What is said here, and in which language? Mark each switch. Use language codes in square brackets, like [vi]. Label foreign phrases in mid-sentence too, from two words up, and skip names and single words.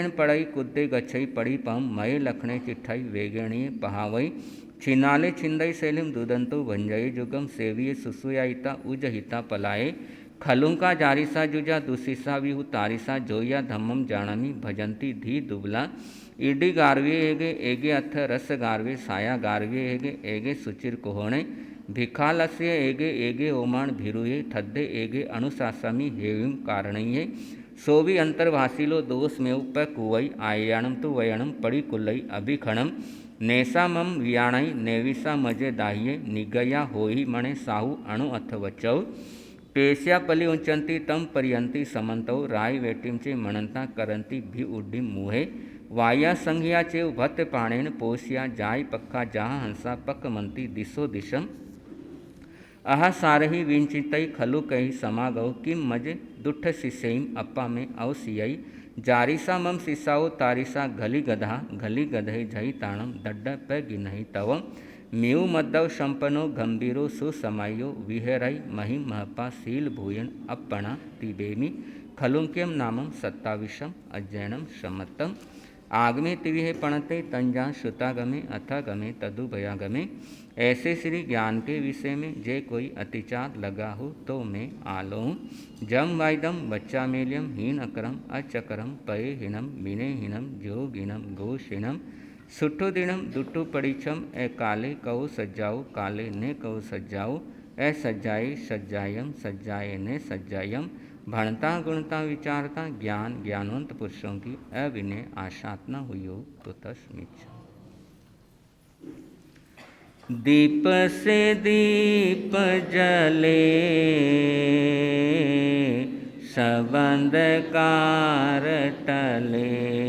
[pra] पड़ई कुद्दे गच्छई पड़ी पम मये लखणे चिट्ठई वेगणीय पहावई छिनाले छिंदई सेलिम दुदंतो भंजई जुगम सेविये सुसुयायिता उजहिता पलाए खलुंका जारिसा जुजा दुसिसा विहु तारिसा जोया धम्मम जाणमी भजंती धी दुबला इडी गारवे एगे एगे अथ रस गारवे साया गारवे एगे एगे सुचिर कोहणे भिखालस्य एगे एगे ओमाण भिरुये थद्दे एगे अणुसासमी हेविम कारणये सोवी अंतर्भाषिलो दोष में उप कुवई आयाणम तु वयणम पड़ी कुलई अभिखणम नेसा मम वियाणई नेविसा मजे दाहिये निगया होई मणे साहु अणु अथ वचौ पेश्या पली उंचंती तम पर्यंती समंतो राय वेटिम चे मणंता करंती भी उड्डी मुहे वाया संघिया चे भत पाणेन पोसिया जाय पक्का जहा हंसा पक मंती दिशो दिशम अह सारही विंचितई खलु कही समागौ किम मज दुठ शिष्यम अप्पा में अवसियई जारिसा मम शिष्याओ तारिसा घली गधा घली गधई झई ताणम दड्ड पे गिनहि तव मेउ मद्दव संपन्नो गंभीरो सुसमायो विहरई महिम महपा शील भूयन अपणा तिबेमी खलुंक्यम नामम सत्ताविशम अज्जैनम सम्मतम आगमे तिविहे पणते तंजा श्रुतागमे अथागमे तदुभयागमे। [hi] ऐसे श्री ज्ञान के विषय में जे कोई अतिचार लगा हो तो मैं आलोहूँ। [pra] जम वाइदम बच्चा मेलियम हीन अकरम अचकरम पये हीनम विनय हीनम जोगिनम घोषिणम सुठु दिनम दुट्टु पड़ीछम ए काले कहो सज्जाओ काले ने कहो सज्जाओ ए सज्जाए सज्जायम सज्जाए ने सज्जायम [hi] भणता गुणता विचारता ज्ञान ज्ञानवंत पुरुषों की अविनय आशातना हुई हो तो तस्मिच। दीप से दीप जले सब अंधकार टले